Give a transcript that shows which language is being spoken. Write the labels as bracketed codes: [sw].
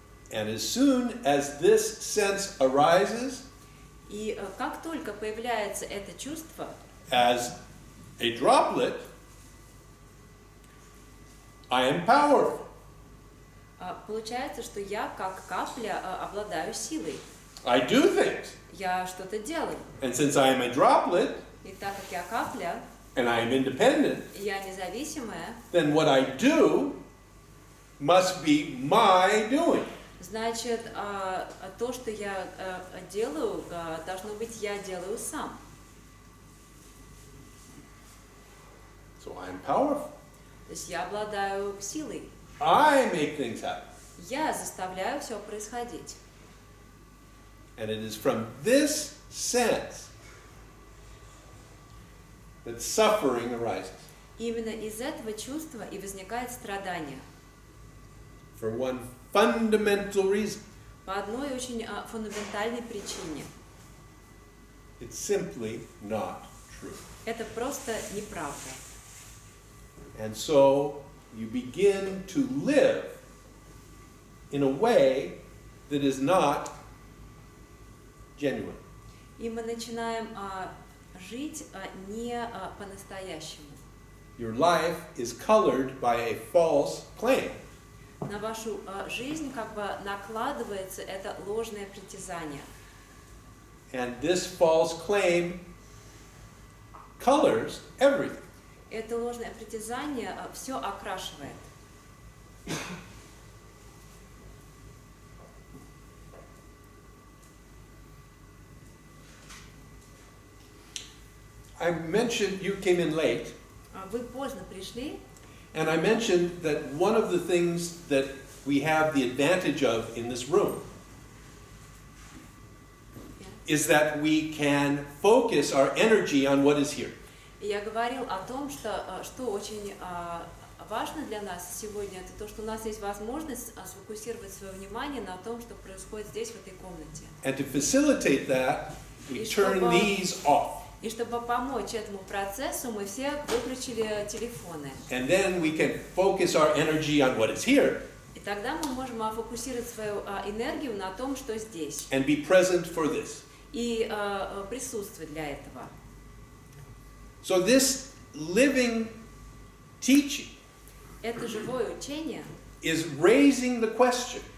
[en] And as soon as this sense arises [ru] И как только появляется это чувство, [en] as a droplet, I am powerful. [ru] получается, что я как капля обладаю силой. [en] I do things. [ru] Я что-то делаю. [en] And since I am a droplet [ru] И так как я капля, [en] and I am independent, [ru] и я независимая, [en] then what I do must be my doing. [ru] значит, то, что я делаю, должно быть, я делаю сам. [en] So I am powerful. [ru] То есть я обладаю силой. [en] I make things happen. [ru] Я заставляю все происходить. [en] And it is from this sense that suffering arises. [ru] Именно из этого чувства и возникает страдание. [en] For one fundamental reason. [ru] По одной очень фундаментальной причине. [en] It's simply not true. [ru] Это просто неправда. [en] And so you begin to live in a way that is not genuine. [ru] И мы начинаем жить не по-настоящему. [en] Your life is colored by a false claim. [ru] На вашу жизнь как бы накладывается это ложное притязание. [en] And this false claim colors everything. [ru] Это ложное притязание все окрашивает. [en] I mentioned you came in late, [ru] Вы поздно пришли, [en] and I mentioned that one of the things that we have the advantage of in this room is that we can focus our energy on what is here. [ru] и я говорил о том, что очень важно для нас сегодня, это то, что у нас есть возможность сфокусировать свое внимание на том, что происходит здесь, в этой комнате. [en] And to facilitate that, we turn these off. [ru] И чтобы помочь этому процессу, мы все выключили телефоны. [en] And then we can focus our energy on what is here [ru] И тогда мы можем фокусировать свою энергию на том, что здесь. [en] and be present for this. [ru] И присутствовать для этого. [en] So this living teaching [ru] Это живое учение [en] is raising the question